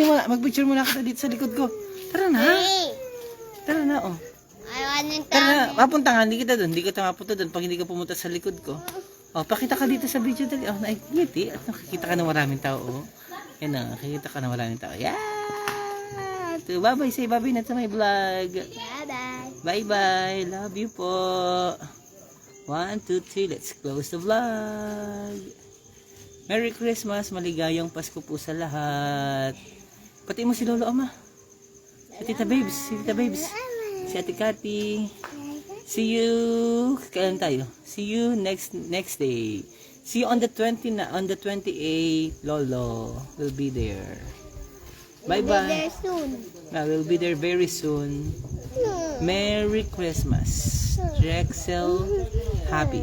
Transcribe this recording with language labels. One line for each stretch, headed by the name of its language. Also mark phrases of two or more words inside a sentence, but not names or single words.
Filipino: Mag-picture muna kita dito sa likod ko. Tara na. Hey! Tara na, oh. Ayaw Tara na. Mapunta nga. Hindi kita doon. Hindi kita mapunta doon pag hindi ka pumunta sa likod ko. Oh, pakita ka dito sa video dali. Oh, naikiti. At nakikita ka ng maraming tao, oh. Yan na. Nakikita ka ng maraming tao.
English: Yeah! Bye-bye. Say bye-bye
Filipino: na sa
English: my vlog. Bye-bye. Bye-bye. Love you po. 1, 2, 3. Let's close the vlog. Merry Christmas.
Filipino: Maligayang Pasko po sa lahat. Pati mo si Lolo Ama. Si Tita Babes. Si Ate Cathy.
English: See you.
Filipino: Kailan tayo?
English: See you next day. See you on the 28th. Lolo will be there. Bye-bye. There soon. We'll be there very soon. Merry Christmas. Drexel Habis.